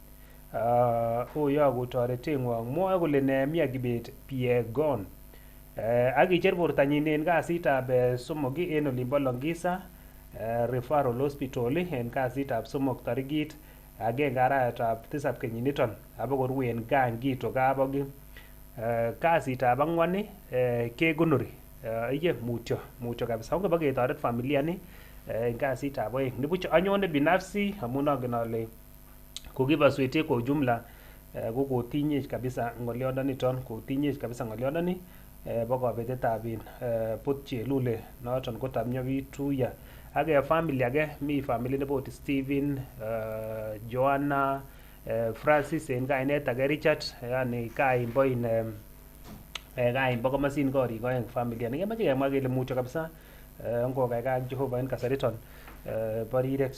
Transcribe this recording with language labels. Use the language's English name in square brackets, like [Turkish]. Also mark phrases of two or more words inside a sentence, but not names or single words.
[Kalenjin] uyoku toreteng'wong mwoe kole mi Kibet Piegon ak icher bortanyin en kasitab somok en olimbo Longisa Referral Hospital en kasitab somok tarikit agenge arawetab 7 kenyiniton abokoru en gaa Ngito Kabogi. Kasitab ang'wan kekonori iye mutyo kabisa onge baketoret familia ni en kasitab oeng nibuch anyone binafsi amun angen ale kokibaswetek [Swahili] kwa ujumla [Kalenjin] ko kotinyech kabisa ng'olyondoniton bo kabetetab But Chelule noton ko Tamnyobi Tuya ak family age mi family nebo Stephen Joanna Francis en kainet age Richard yani kaimbo komosin korik oeng familia nekemoche kemwa kele mucho kabisa ngokaikai ak Jehova en kasariton bo rirek.